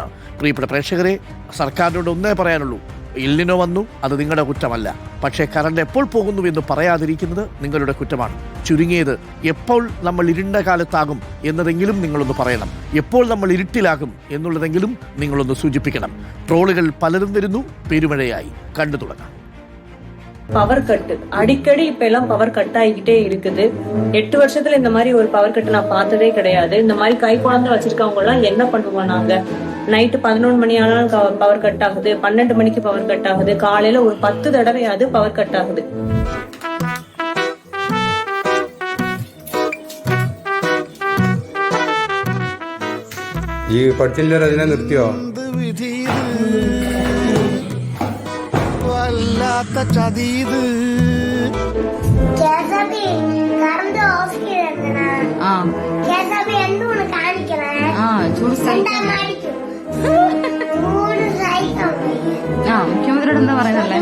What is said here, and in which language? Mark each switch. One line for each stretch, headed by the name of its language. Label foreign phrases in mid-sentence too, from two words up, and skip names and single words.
Malayalam: പ്രിയപ്പെട്ട പ്രേക്ഷകരെ, സർക്കാരിനോട് ഒന്നേ പറയാനുള്ളൂ. ഇല്ലിനോ വന്നു, അത് നിങ്ങളുടെ കുറ്റമല്ല. പക്ഷേ കറണ്ട് എപ്പോൾ പോകുന്നു എന്ന് പറയാതിരിക്കുന്നത് നിങ്ങളുടെ കുറ്റമാണ്. ചുരുങ്ങിയത് എപ്പോൾ നമ്മൾ ഇരുണ്ട കാലത്താകും എന്നതെങ്കിലും നിങ്ങളൊന്ന് പറയണം. എപ്പോൾ നമ്മൾ ഇരുട്ടിലാകും എന്നുള്ളതെങ്കിലും നിങ്ങളൊന്ന് സൂചിപ്പിക്കണം. ട്രോളുകൾ പലരും വരുന്നു. പെരുമഴയായി കണ്ടു തുടങ്ങാം.
Tamil: பவர் கட்டு அடிக்கடி இப்ப எல்லாம் பவர் கட் ஆகிக்கிட்டே இருக்குது. 8 வருஷத்துல இந்த மாதிரி ஒரு பவர் கட்டு நான் பார்த்ததே கிடையாது. இந்த மாதிரி கை குழந்தை வச்சிருக்கவங்க எல்லாம் என்ன பண்ணுவோம்? நாங்க நைட்டு 11 மணி ஆனாலும் பவர் கட் ஆகுது, 12 மணிக்கு பவர் கட் ஆகுது, காலையில ஒரு 10 தடவையாவது பவர் கட் ஆகுது.
Malayalam: ഈ പഠിച്ചില്ല രചന നിർത്തിയോ? ചതീത് മുഖ്യമന്ത്രിയോട് എന്താ പറയുന്നല്ലേ?